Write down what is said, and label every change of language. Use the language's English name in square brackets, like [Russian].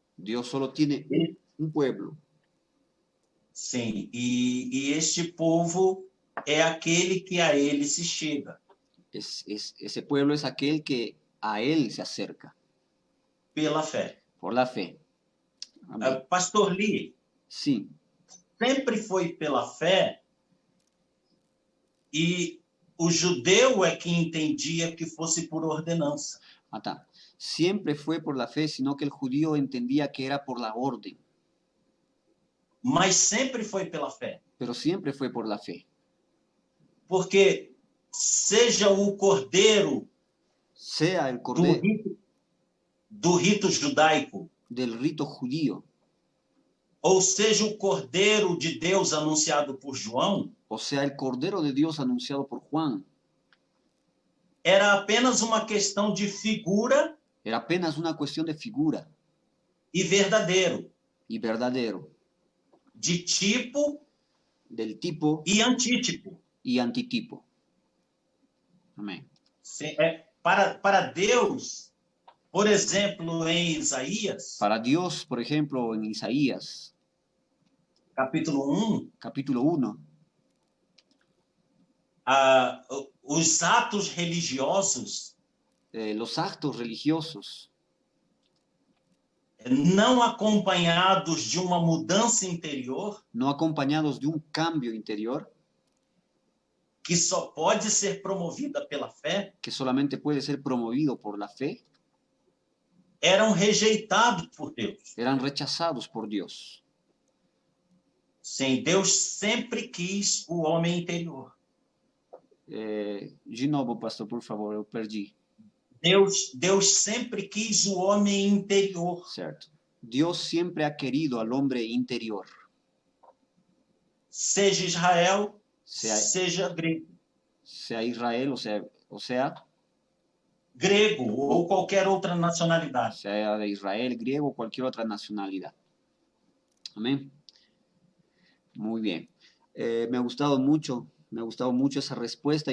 [Spanish] Dios solo tiene un pueblo. [Portuguese] Sim, e este povo é aquele que a ele se chega [Spanish] Ese pueblo es aquel que a él se acerca [Portuguese] pela fé. [Spanish] por la fe. Amén. Pastor Lee, Sí, [Portuguese] sempre foi pela fé e o judeu é que entendia que fosse por ordenança. tá. [Spanish] Siempre fue por la fe, sino que el judío entendía que era por la orden, [Portuguese] Mas sempre foi pela fé. [Spanish] pero siempre fue por la fe. [Portuguese] Porque seja o cordeiro [Spanish] Sea el [Portuguese] do [Spanish] cordero [Portuguese] rito, do rito judaico, [Spanish] del rito judío, [Portuguese] ou seja o cordeiro de Deus anunciado por João, [Spanish] o sea el cordero de Dios anunciado por Juan, [Portuguese] era apenas uma questão de figura [Spanish] era apenas una cuestión de figura [Portuguese] e verdadeiro, [Spanish] y verdadero, [Portuguese] de tipo [Spanish] del tipo [Portuguese] e antítipo. [Spanish] y antitipo. Amén. [Portuguese] Para Deus, por exemplo, em Isaías, [Spanish] Para Dios, por ejemplo, en Isaías, [Portuguese] capítulo 1, [Spanish] capítulo 1, [Portuguese] os atos religiosos [Spanish] los actos religiosos [Portuguese] não acompanhados de uma mudança interior, [Spanish] no acompañados de un cambio interior, [Portuguese] que só pode ser promovida pela fé, [Spanish] que solamente puede ser promovido por la fe, [Portuguese] eram rejeitados por Deus. [Spanish] eran rechazados por Dios. [Portuguese] Sim, Deus sempre quis o homem interior. De novo, pastor, por favor, eu perdi. Deus sempre quis o homem interior. Certo. [Spanish] Dios siempre ha querido al hombre interior. [Portuguese] Seja Israel, [Spanish] Sea, [Portuguese] seja grego. [Spanish] sea Israel, o sea [Portuguese] Grego ou qualquer outra nacionalidade. [Spanish] Sea de Israel, griego o cualquier otra nacionalidad. Amén. Muy bien. Me ha gustado mucho esa respuesta.